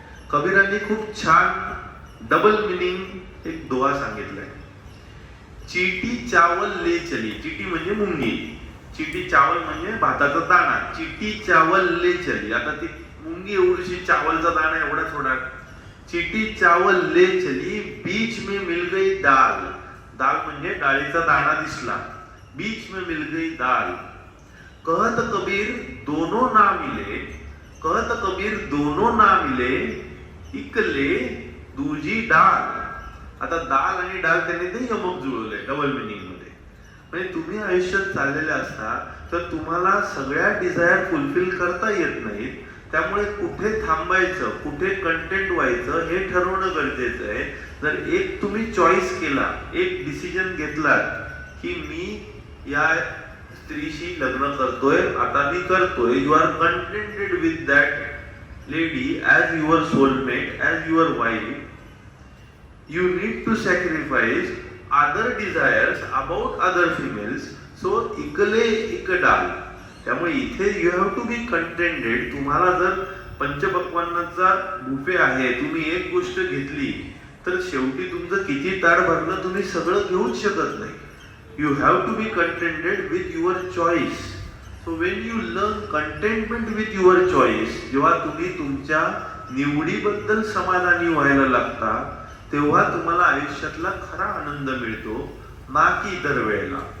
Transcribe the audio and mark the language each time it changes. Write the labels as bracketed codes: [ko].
[mr] कबीरांनी खूप छान double meaning एक दोहा सांगितलाय. [hi] चीटी चावल ले चली. [mr] चीटी म्हणजे मुंगी, चीटी चावल म्हणजे भाताचा दाणा. [hi] चीटी चावल ले चली. [mr] आता ती मुंगी एवढीशी चावलचा दाणा एवढा थोडा. [hi] चीटी चावल ले चली, बीच में मिल गई दाल. [mr] दाल म्हणजे डाळीचा दाणा दिसला. [hi] बीच में मिल गई दाल. कहत कबीर दोनों ना मिले. कहत कबीर दोनों ना मिले, इकले दूजी डाल. [mr] आता दाल आणि डाल त्यांनी ते यमक जुळवलंय डबल मिनिंग मध्ये. म्हणजे तुम्ही आयुष्यात चाललेले असता तर तुम्हाला सगळ्या डिझायर फुलफिल करता येत नाहीत. त्यामुळे कुठे थांबायचं, कुठे कंटेंट व्हायचं हे ठरवणं गरजेचं आहे. जर एक तुम्ही चॉईस केला, एक डिसिजन घेतलात की मी या स्त्रीशी लग्न करतोय, आता मी करतोय, [en] You are contented with that lady as your soulmate, as your wife. You need to sacrifice other desires about other females. So [hi] इकले इकडाल. [mr] त्यामुळे इथे [en] You have to be contented. [mr] तुम्हाला जर पंचपक्वान्नाचा बुफे आहे, तुम्ही एक गोष्ट घेतली तर शेवटी तुमचं किती ताट भरलं तुम्ही सगळं घेऊच शकत नाही. [en] You have to be contented with your choice. So when you learn contentment with your choice, [mr] जेव्हा तुम्ही तुमच्या निवडीबद्दल समाधानी व्हायला लागता तेव्हा तुम्हाला आयुष्यातला खरा आनंद मिळतो, ना की इतर वेळेला.